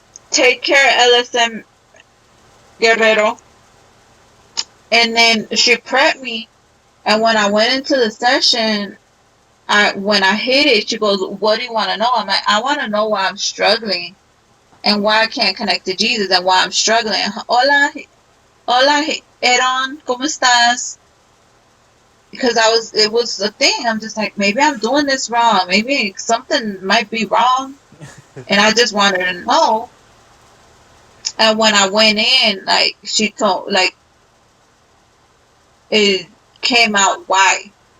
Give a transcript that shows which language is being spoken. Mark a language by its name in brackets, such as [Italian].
[English] Take care, LSM Guerrero. And then she prepped me. And when I went into the session, when I hit it, she goes, "What do you want to know?" I'm like, "I want to know why I'm struggling and why I can't connect to Jesus and why I'm struggling." [Spanish] Hola, hola, Eron, ¿cómo estás? [English] Because it was a thing. I'm just like, maybe I'm doing this wrong. Maybe something might be wrong. And I just wanted to know. And when I went in, like, she told, like, it came out why.